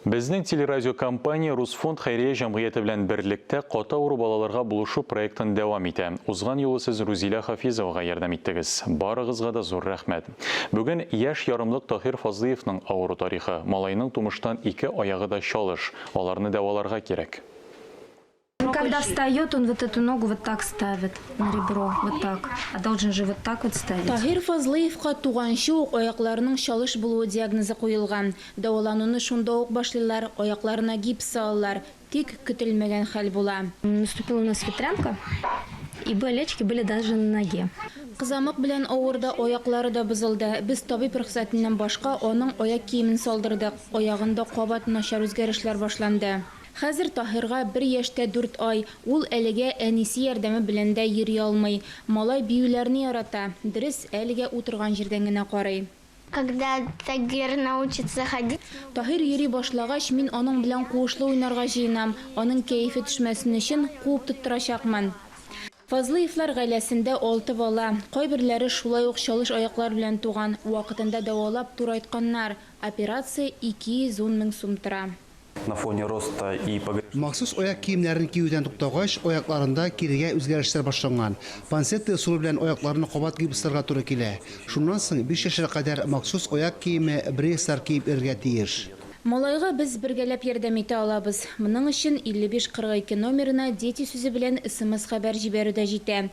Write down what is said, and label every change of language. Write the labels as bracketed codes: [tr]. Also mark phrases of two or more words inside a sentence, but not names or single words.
[tt] Безнең телерадиокомпания Русфонд хәйрия җәмгыяте белән берлектә ката авыру балаларга булышу проектын дәвам итә. Узган юлы сез Рузилә Хафизовага ярдәм иттегез. Барыгызга да зур рәхмәт. Бүген яшь ярымлык Таһир Фазлыевның авыру тарихы. Малайның тумыштан 2 аягы да чалыш. Аларны дәваларга кирәк. [ru] Когда встает, он вот эту ногу вот так ставит на ребро, вот так. А должен же вот так вот ставить. [tt] Таһир Фазлыевка туганчы ук аякларының чалыш булуы диагнозы куелган. Дәвалануны шунда ук башлыйлар, аякларына гипс салалар. Тик көтелмәгән хәл була. [ru] Наступила у нас ветрянка, и болячки были даже на ноге. [tt] Кызамык белән авырда аяклары да бозылды. Без табиб рөхсәтеннән башка аның аяк киемен салдырдык. Аягында кабат начар үзгәрешләр башланды. Хәзер Таһирга 1 яшьтә 4 ай. Ул әлегә әнисе ярдәме белән дә йөри алмый. Малай биюләрне ярата. Дөрес, әлегә утырган җирдән генә карый. [ru] Когда Тагир научится ходить, [tt] Таһир йөри башлагач, мин аның белән куышлы уйнарга җыенам. Аның кәефе төшмәсен өчен куып тоттырачакмын. Фазлыевлар гаиләсендә 6 бала. Кайберләре шулай ук чалыш аяклар белән туган. Вакытында дәвалап тур айтканнар. Операция 210 мең сум тора. [ru] На фоне роста и [tt] Махсус аяк киемнәрен киюдән туктагач, аякларында кирегә үзгәрешләр башланган. Пансетта усулы белән аякларны кабат гипсларга туры килә. Шуннан соң 5 яшькә кадәр махсус аяк киеме брейслар киеп иргә тиеш. Малайга біз бергәләп ярдәм итә алабыз. Моның өчен 5542 номерына дети сүзе белән SMS хәбәр җибәрү дә җитә.